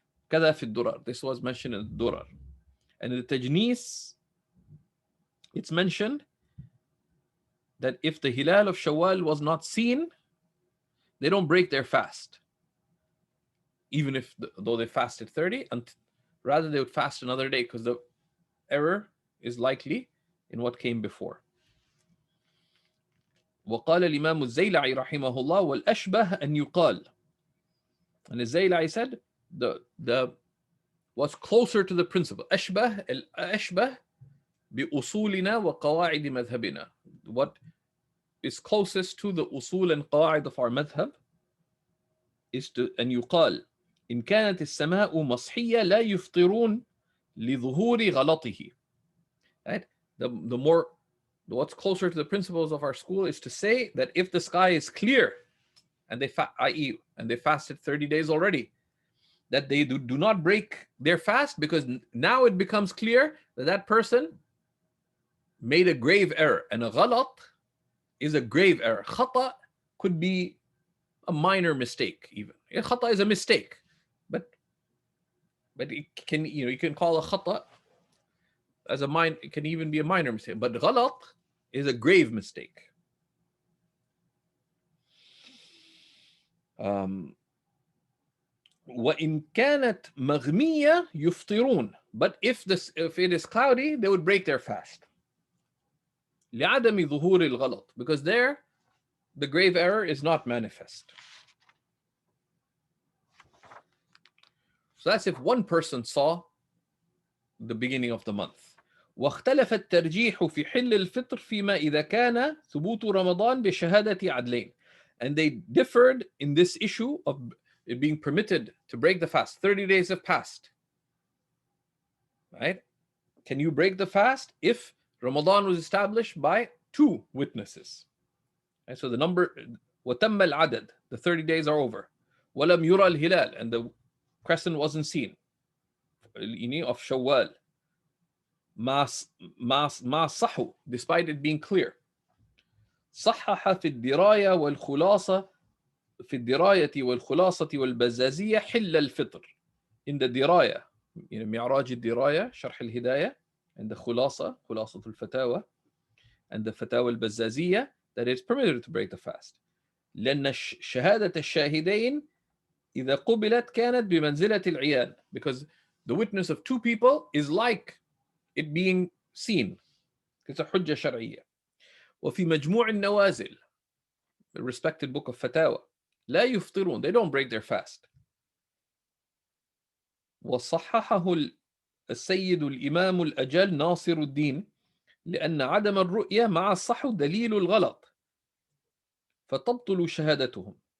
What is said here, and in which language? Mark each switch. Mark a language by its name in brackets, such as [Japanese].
[Arabic] كذا في الدرر, [English] this was mentioned in the Durar. And in the Tajnis, it's mentioned that if the hilal of Shawwal was not seen, they don't break their fast, even if though they fasted 30, and rather they would fast another day, because the error is likely in what came before. [Arabic] وقال الإمام الزيلعي رحمه الله والأشبه أن يقال. [English] And الزيلعي said the what's closer to the principle [Arabic] أشبه الأشبه بأصولنا وقواعد مذهبنا. [English] What is closest to the [Arabic] أصول and قواعد [English] of our madhab is to [Arabic] أن يقال إن كانت السماء مصحية لا يفطرون لظهور غلطه. [English] Right? The more what's closer to the principles of our school is to say that if the sky is clear and i.e. and they fasted 30 days already, that they do not break their fast, because now it becomes clear that that person made a grave error, and a ghalat is a grave error. Khata could be a minor mistake even. Khata is a mistake, but it can, you can call a khata as it can even be a minor mistake, but ghalat is a grave mistake. [Arabic] وإن كانت مغمية يفطرون, [English] but if it is cloudy, they would break their fast. [Arabic] لعدم ظهور الغلط, [English] because there the grave error is not manifest. So that's if one person saw the beginning of the month. [Arabic] واختلف الترجيح في حل الفطر فيما إذا كان ثبوت رمضان بشهادة عدلين. [English] And they differed in this issue of it being permitted to break the fast. 30 days have passed. Right? Can you break the fast if Ramadan was established by 2 witnesses? Right? So the number, [Arabic] وتم العدد, [English] the 30 days are over. [Arabic] ولم يرى الهلال, [English] and the crescent wasn't seen of Shawwal. [Arabic] ما صحوا, [English] despite it being clear. [Arabic] صحح في الدراية والخلاصة في الدراية والخلاصة والبزازية حل الفطر. [English] In the دراية, معراج الدراية شرح الهداية, and the خلاصة الفتاوى, and the فتاوى البزازية, that it's permitted to break the fast. [Arabic] لأن شهادة الشاهدين إذا قبلت كانت بمنزلة العيان, [English] because the witness of 2 people is like it being seen. It's a حجة شرعية. [Arabic] وفي مجموع النوازل, [English] the respected book of Fatawa, [Arabic] لا يفطرون, [English] they don't break their fast. [Arabic] وصححه السيد الإمام الأجل ناصر الدين لأن عدم الرؤية مع الصحو دليل الغلط فتبطل شهادتهم.